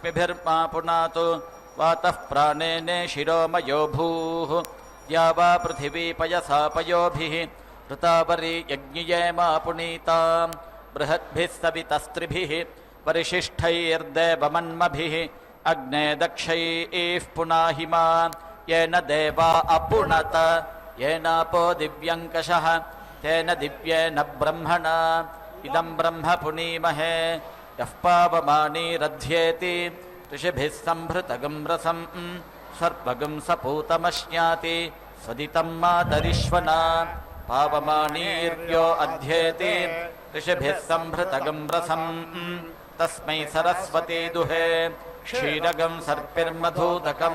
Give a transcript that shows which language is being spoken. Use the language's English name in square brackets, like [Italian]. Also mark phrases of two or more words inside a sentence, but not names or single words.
[Sanskrit] వాతః ప్రాణేనే శిరోమయో భూః యా వా పృథివీ పయసా పయోభిః ఋతావరీ యజ్ఞయేమా పునీతాం బృహద్భిः సవితస్త్రిభిः పరిశిష్టైర్దేవమన్మభిः అగ్నే దక్షైః పునాహిమా येन देवा अपुनत येनापो दिव्यङ्कषः तेन दिव्येन ब्रह्मणा इदं ब्रह्म पुनीमहे यः पावमानीरध्येति ऋषिभिः सम्भृतगं रसं सर्वगं सपूतमश्नाति स्वदितं मातरिश्वना पावमानीर्यो अध्येति ऋषिभिः सम्भृतगं रसं तस्मै सरस्वती दुहे क्षीरगं सर्पिर्मधूदकं